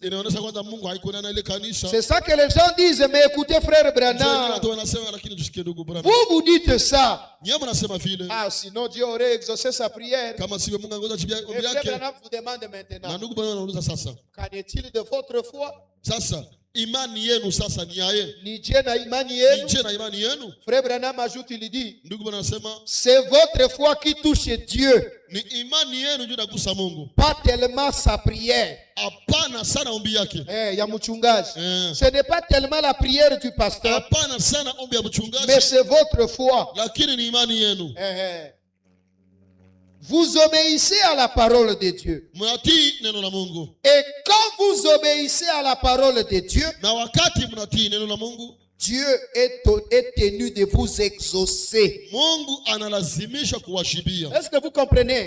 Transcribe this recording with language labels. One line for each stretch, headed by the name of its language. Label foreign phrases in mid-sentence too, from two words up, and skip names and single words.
French: C'est ça que les gens disent. Mais écoutez, frère Branham, vous dites ça. Sinon Dieu aurait exaucé sa prière. Et frère Branham vous demande maintenant, qu'en est-il de votre foi?
Swahili: Imani yenu sasa ni yae. Ni je na imani yenu. Ni je na imani yenu.
French: Frère Branham ajoute, il dit,
Swahili: ndugu bwana anasema,
French: c'est votre foi qui touche Dieu.
Swahili: Ni imani yenu ndio inagusa Mungu.
French: Pas tellement sa prière.
Swahili: Hapana sana ombi yake. Ya mchungaji.
French: Ce n'est pas tellement la prière du pasteur.
Swahili: Hapana sana ombi ya mchungaji.
French: Mais c'est votre foi.
Swahili: Lakini ni imani yenu.
French: Vous obéissez à la parole de Dieu. Et quand vous obéissez à la parole de Dieu, Dieu est tenu de vous exaucer. Est-ce que vous comprenez?